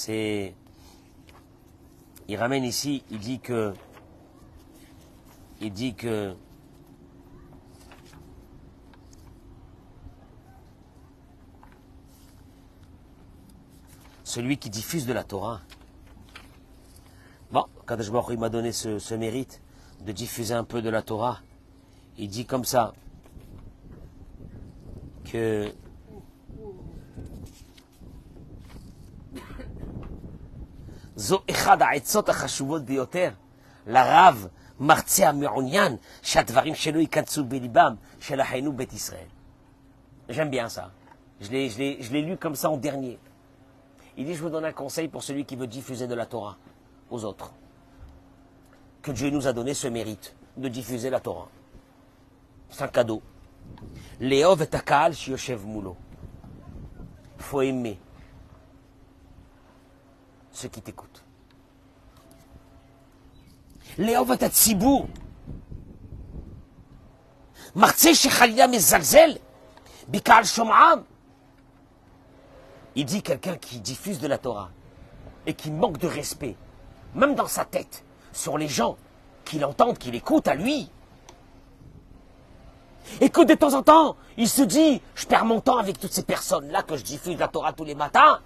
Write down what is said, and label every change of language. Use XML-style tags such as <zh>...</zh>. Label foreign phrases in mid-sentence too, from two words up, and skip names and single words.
<fr>Il ramène ici, il dit que il dit que celui qui diffuse de la Torah, bon,</fr> <he>קדוש ברוך הוא,</he> <fr>il m'a donné ce mérite de diffuser un peu de la Torah. Il dit comme ça que</fr> <he>זו אחת העצות החשובות ביותר, לרב המרצה המעוניין שהדברים שלו ייכנסו בליבם של אחינו בית ישראל.</he> <fr>J'aime bien ça. Je l'ai lu comme ça en dernier. Il dit, je vous donne un conseil pour celui qui veut diffuser de la Torah aux autres. Que Dieu nous a donné ce mérite de diffuser la Torah. C'est un cadeau.</fr> <he>לאהוב את הקהל שיושב מולו.</he> <fr>Il faut aimer ceux qui t'écoutent.</fr> <he>לאהוב את הציבור. מרצה שחלילה מזלזל בקהל שומעיו.</he> <fr>Il dit quelqu'un qui diffuse de la Torah et qui manque de respect, même dans sa tête, sur les gens qui l'entendent, qui l'écoutent à lui. Et que de temps en temps, il se dit, je perds mon temps avec toutes ces personnes-là que je diffuse la Torah tous les matins.</fr>